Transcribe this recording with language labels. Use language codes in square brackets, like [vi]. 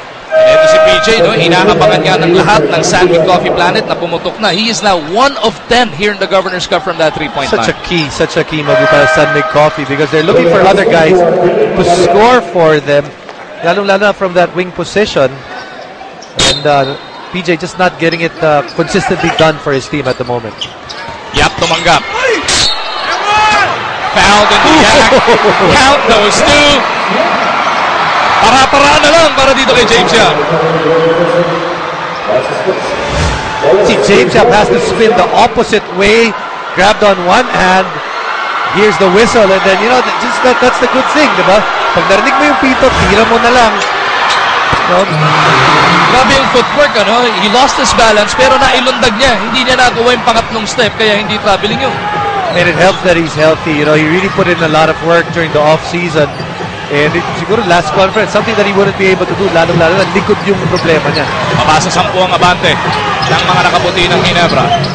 [tl] And ito si PJ, inaabangan nga ng lahat ng San Mig Coffee Planet na pumutok na. [en] He is now 1 of 10 here in the Governor's Cup from that 3-point line. Such a key move para San Mig Coffee because they're looking for other guys to score for them, lalong-lalo from that wing position. And PJ just not getting it consistently done for his team at the moment. [tl] Yap tumanggap. [en] Fouled in the act. Count those 2. [tl] Para-para na lang para dito kay James Yap. [en] See, James Yap has to spin the opposite way. Grabbed on one hand. Here's the whistle. And then, that's the good thing, diba? [tl] Pag narinig mo yung pito, tira mo na lang. Grabe yung footwork, [en] He lost his balance, [tl] pero nailundag niya. Hindi niya nagawa yung pangatlong step, kaya hindi traveling yun. [en] And it helps that he's healthy. He really put in a lot of work during the off-season. And siguro last conference, something that he wouldn't be able to do, [tl] lalo-lalo na likod yung problema niya. Mabasa 10 ang abante ng mga nakaputi ng Ginebra.